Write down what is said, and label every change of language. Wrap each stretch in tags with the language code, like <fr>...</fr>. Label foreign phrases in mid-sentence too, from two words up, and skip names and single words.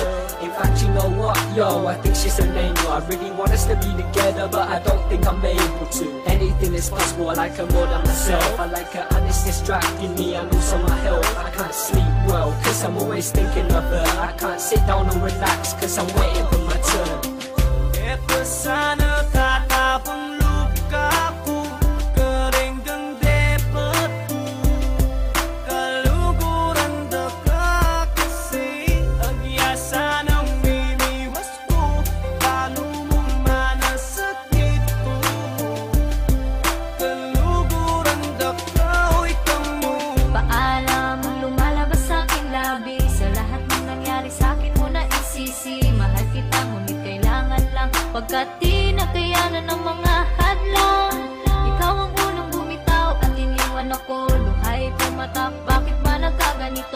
<en>In fact, you know what, yo, I think she's an angel. I really want us to be together, but I don't think I'm able to. Anything is possible, I like her more than myself. I like her and it's distracting me and also my health. I can't sleep well, cause I'm always thinking of her. I can't sit down and relax, cause I'm waiting for my turn.</en> <pam>eto sana tatapang luka ko kering kang depat ko kaluguran daka kasi agyasa ng mimiwas ko paano mo manasakit ko kaluguran daka o'y kamoy</pam> <tl>Paalam lumalabas sa'king labi Sa lahat ng nangyari sa'kin mo na isisi Mahal kita ngunit kailangan lang Pagkat di nakayanan ng mga hadlang Ikaw ang unang bumitaw at iniwan ako Luhay pumatak, bakit ba nagkaganito?</tl>